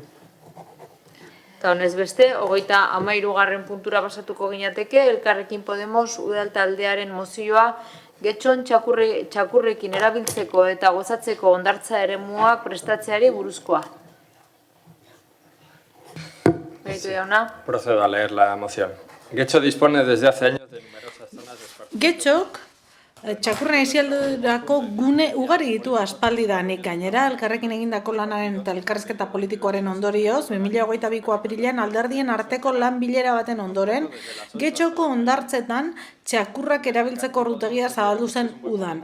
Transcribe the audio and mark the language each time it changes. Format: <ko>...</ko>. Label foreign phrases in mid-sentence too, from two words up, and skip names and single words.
<eu>Eta honez beste, 33. puntura pasatuko ginateke, Elkarrekin Podemos udal taldearen mozioa Getxon txakurrekin erabiltzeko eta gozatzeko hondartza eremuak prestatzeari buruzkoa. Benito jauna.</eu> <es>Procedo a leer la moción. Getxo dispone desde hace años de numerosas zonas de esparcimiento.</es> <eu>Getxok txakurren aisialdirako gune ugari ditu aspaldidanik. Gainera, elkarrekin egindako lanaren eta elkarrizketa politikoaren ondorioz, 2022ko apirilean alderdien arteko lan bilera baten ondoren, Getxoko hondartzetan txakurrak erabiltzeko ordutegia zabaldu zen udan.</eu>